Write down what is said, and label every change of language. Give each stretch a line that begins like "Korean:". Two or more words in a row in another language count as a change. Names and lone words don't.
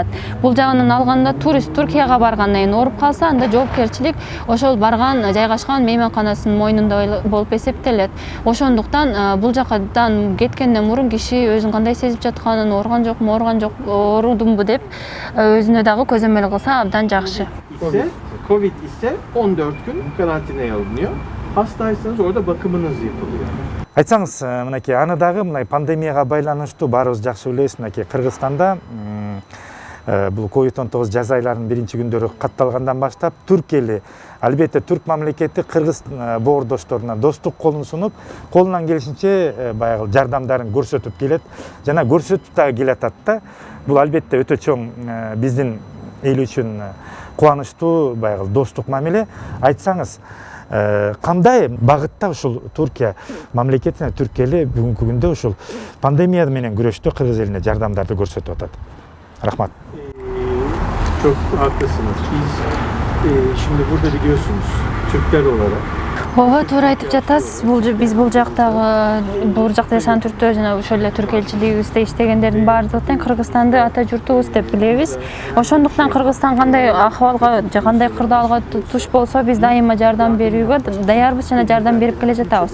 Kyrgyz: Бул жагынан алганда турист Түркияга баргандан кийин ооруп калса, анда жоопкерчилик ошол барган, жайгашкан мейманканасынын мойнунда болуп эсептелет. Ошондуктан бул жактан кеткенден мурун киши өзүн кандай сезип жатканын, ооруган жокму, ооруган жок, оорудумбу деп өзүнө дагы көзөмөл кылса абдан жакшы.
Turkish: Covid ise 14 gün karantinaya alınıyor. Hastaysanız orada bakımınız yapılıyor.
Kyrgyz: Айтсаңыз, мынакей аны дагы мына пандемияга байланыштуу баарыбыз жакшы билебиз, мынакей Кыргызстанда бул COVID-19 жаз айларынын биринчи күндөрү катталгандан баштап түрк эли, албетте түрк мамлекети Кыргыз боордошторуна достук колун сунуп, колунан келишинче баягы жардамдарын көрсөтүп келет жана көрсөтүп дагы келатат да. Бул албетте өтө чоң биздин эл үчүн кубанычтуу баягы достук мамиле. Айтсаңыз, кандай багытта ушул Түркия мамлекетине, түрк эли бүгүнкү күндө ушул пандемия менен күрөштө Кыргыз элине жардамдарды көрсөтүп атат? Рахмат.
Turkish: Çok haklısınız. Biz şimdi burada biliyorsunuz Türkler olarak
Kyrgyz: Ооба, туура айтып жатасыз. Биз бул жакта жашаган түрктөр жана ошол эле түрк элчилигибизде иштегендердин баардыгы тең Кыргызстанды ата журтубуз деп билебиз. Ошондуктан Кыргызстан кандай акыбалга же кандай кырдаалга туш болсо, биз дайыма жардам берүүгө даярбыз жана жардам берип келе жатабыз.